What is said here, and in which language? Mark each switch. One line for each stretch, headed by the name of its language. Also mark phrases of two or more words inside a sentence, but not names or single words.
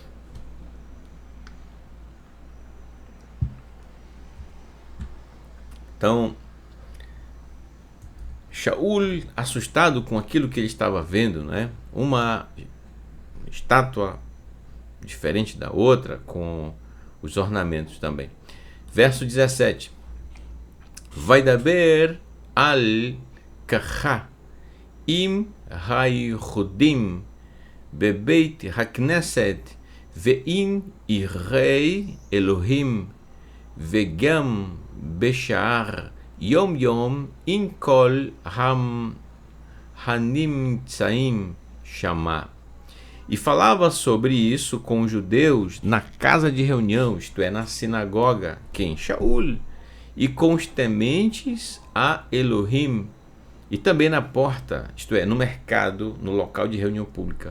Portuguese: Então, Shaul, assustado com aquilo que ele estava vendo, né? Uma estátua diferente da outra, com os ornamentos também. Verso 17.
Hebrew: וידבר על כך עם היהודים בבית הכנסת ועם יראי אלוהים וגם בשער יום יום עם כל הנמצאים שמה.
Portuguese: E falava sobre isso com os judeus na casa de reunião, isto é, na sinagoga, quem? Shaul, e com os tementes a Elohim, e também na porta, isto é, no mercado, no local de reunião pública.